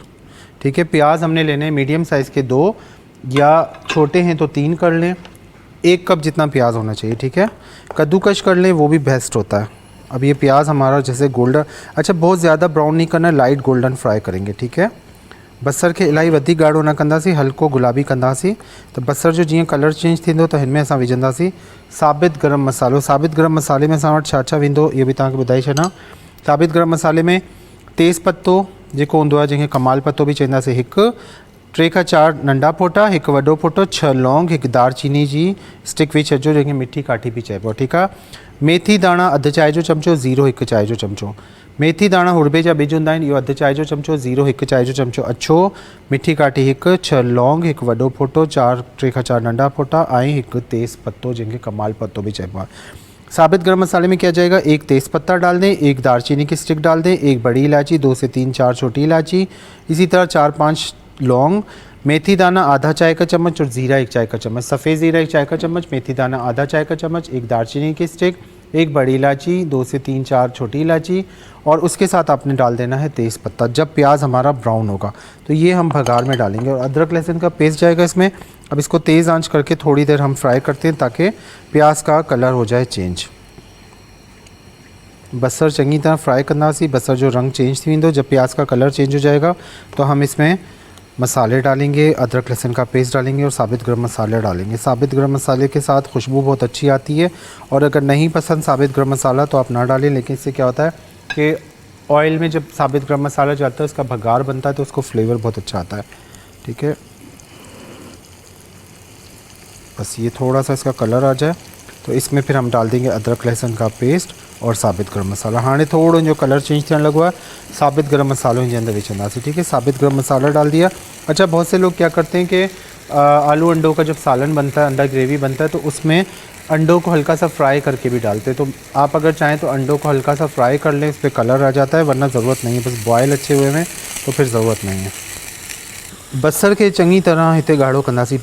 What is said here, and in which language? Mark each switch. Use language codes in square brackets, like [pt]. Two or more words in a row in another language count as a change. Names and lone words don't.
[ur] ٹھیک ہے، پیاز ہم نے لینے ہیں میڈیم سائز کے 2 یا چھوٹے ہیں تو 3 کر لیں. 1 کپ جتنا پیاز ہونا چاہیے۔ ٹھیک ہے، کدوکش کر لیں، وہ بھی بیسٹ ہوتا ہے. اب یہ پیاز ہمارا جیسے گولڈن، اچھا بہت زیادہ براؤن نہیں کرنا, [en] light golden [ur] فرائی کریں گے. ٹھیک ہے, [sd] बसर खे इलाही वधीक गाढ़ो न कंदासीं, हल्को गुलाबी कंदासीं। तो बसर जो जीअं कलर चेंज थींदो त हिन में असां विझंदासीं साबित गरम मसालो। साबित गरम मसाले में असां वटि छा छा वेंदो इहो बि तव्हांखे ॿुधाए छॾां। साबित गरम मसाले में तेज़ पत्तो जेको हूंदो आहे, जंहिंखे कमाल पत्तो बि चवंदासीं, 1 3 खां 4 नंढा फोटा, 1 वॾो फोटो, 6 लौंग, 1 दालचीनी जी स्टिक विझी छॾिजो, जंहिंखे मिठी काठी बि चइबो आहे। ठीकु आहे, मेथी दाणा अधु चांहि जो चमिचो, ज़ीरो 1 चांहि जो चमिचो। मेथी दाणा हुड़बे जा ॿिज हूंदा आहिनि, इहो अधु चांहि जो चमिचो, ज़ीरो 1 चांहि जो चमिचो अछो, मिठी काठी 1, 6 लौंग, 1 वॾो फोटो, 3 खां 4 नंढा फोटा ऐं 1 तेज़ पत्तो, जंहिंखे कमाल पत्तो भी चइबो आहे। [ur] ثابت گرم مسالے میں کیا جائے گا، 1 تیز پتا ڈال دیں، 1 دارچینی کی سٹک ڈال دیں، 1 بڑی الائچی، 2 سے 3 4 چھوٹی الائچی، اسی طرح 4-5 لونگ، میتھی دانہ آدھا چائے کا چمچ اور زیرہ 1 چائے کا چمچ، سفید زیرہ 1 چائے کا چمچ، میتھی دانہ آدھا چائے کا چمچ، 1 دارچینی کی سٹک، 1 بڑی الائچی، 2 سے 3 4 چھوٹی الائچی اور اس کے ساتھ آپ نے ڈال دینا ہے تیز پتا. جب پیاز ہمارا براؤن ہوگا تو یہ ہم بگھار میں ڈالیں گے اور ادرک لہسن کا پیسٹ جائے گا اس میں. اب اس کو تیز آنچ کر کے تھوڑی دیر ہم فرائی کرتے ہیں تاکہ پیاز کا کلر ہو جائے چینج. [sd] बसर चंगी तरह फ्राई कंदासीं, बसर जो रंग चेंज थी वेंदो। [ur] جب پیاز کا کلر چینج ہو جائے گا تو ہم اس میں مسالے ڈالیں گے، ادرک لہسن کا پیسٹ ڈالیں گے اور ثابت گرم مسالہ ڈالیں گے. ثابت گرم مسالے کے ساتھ خوشبو بہت اچھی آتی ہے اور اگر نہیں پسند ثابت گرم مسالہ تو آپ نہ ڈالیں، لیکن اس سے کیا ہوتا ہے کہ آئل میں جب ثابت گرم مسالہ جاتا ہے اس کا بگھار بنتا ہے تو اس کو فلیور بہت اچھا آتا ہے. ٹھیک ہے، بس یہ تھوڑا سا اس کا کلر آ جائے تو اس میں پھر ہم ڈال دیں گے ادرک لہسن کا پیسٹ اور ثابت گرم مسالہ. [sd] हाँ थोड़ो जो कलर चेंज थियण लॻो आहे, साबित गरम मसालो हिन जे अंदर विझंदासीं। [ur] ٹھیک ہے، ثابت گرم مسالہ ڈال دیا۔ اچھا، بہت سے لوگ کیا کرتے ہیں کہ آلو انڈوں کا جب سالن بنتا ہے، انڈا گریوی بنتا ہے، تو اس میں انڈوں کو ہلکا سا فرائی کر کے بھی ڈالتے ہیں. تو آپ اگر چاہیں تو انڈوں کو ہلکا سا فرائی کر لیں، اس پر کلر آ جاتا ہے، ورنہ ضرورت نہیں ہے. بس بوائل اچھے ہوئے میں تو پھر ضرورت نہیں ہے. [sd] बसर के चंगी तरह इतने गाढ़ो कंदासीं।